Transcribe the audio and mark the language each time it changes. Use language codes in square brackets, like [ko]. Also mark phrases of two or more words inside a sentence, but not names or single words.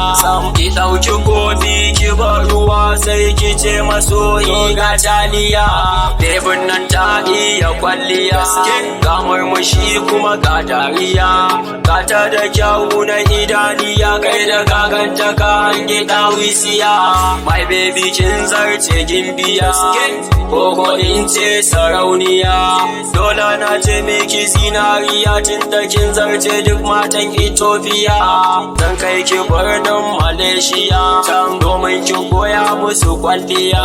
[ha] Sam ki ɗauki kofi ki bar ruwa sai ki ce masoyi ga taliya. Bebin nan ta iya kwalliya, ga murmushi kuma ga dariya. Ga ta da kyawu na idaniya, kai da gaganta ka hange ɗawisiya. [en] My baby [ha] kin zarce gimbiya, koko in ce sarauniya. Dole na ce miki zinariya, tun da kin zarce duk matan Ethiopia. Zan kai ki birnin Malaysia, can domin ki koya musu kwalliya.